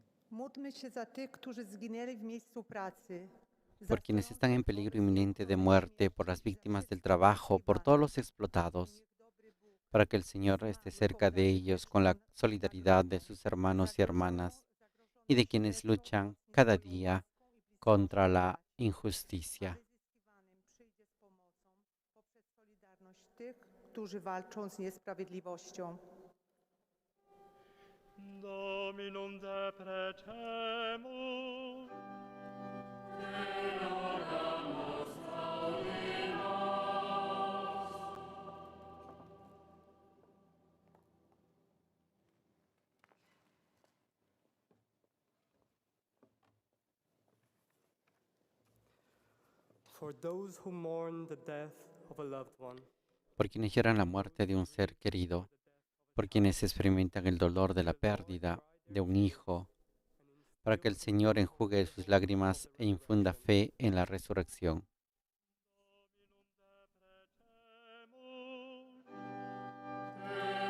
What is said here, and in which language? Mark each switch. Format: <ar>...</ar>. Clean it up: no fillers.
<pl>Módlmy się za tych, którzy zginęli w miejscu pracy.</pl> <es>Por quienes están en peligro inminente de muerte, por las víctimas del trabajo, por todos los explotados, para que el Señor esté cerca de ellos con la solidaridad de sus hermanos y hermanas y de quienes luchan cada día contra la injusticia.</es> <pl>Przyjdzie z pomocą poprzez solidarność tych, którzy walczą z niesprawiedliwością.</pl> <la>Dominum deprecemur.</la> <en>For those who mourn the death of a loved one.</en> <es>Por quienes lloran la muerte de un ser querido, por quienes experimentan el dolor de la pérdida de un hijo, para que el Señor enjugue sus lágrimas e infunda fe en la resurrección.</es> <la>Dominum deprecemur.</la>